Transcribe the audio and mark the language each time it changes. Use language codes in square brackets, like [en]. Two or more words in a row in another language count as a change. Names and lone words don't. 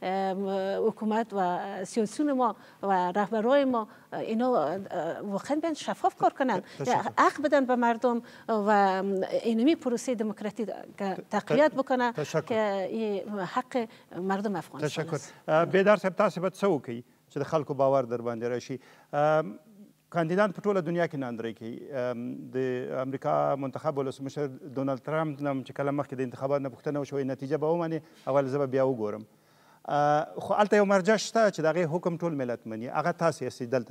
[fa] حکومت و سیاسیون ما و رهبرای ما اینا واقعا بیان شفاف کار کنن، حق بدن به مردم و اینمی پروسه دموکراتی تقویت بکنه که این حق مردم افغانستان است. تشکر. [ps] بیدار صاحب تاسو به څه وکړئ چې د خلکو باور در باندې راشي؟ کاندیدان په ټوله دنیا کې ناندرۍ کوي. د امریکا منتخب ولسمشر ډونالد ټرمپ نه چې کله مخکې د انتخاباتو نه پوښتنه وشوه نتیجه به ومني، اول زه به بیا وګورم. خو هلته یو مرجع شته چې د هغې حکم ټول ملت مني، هغه تاسې یاستئ دلته.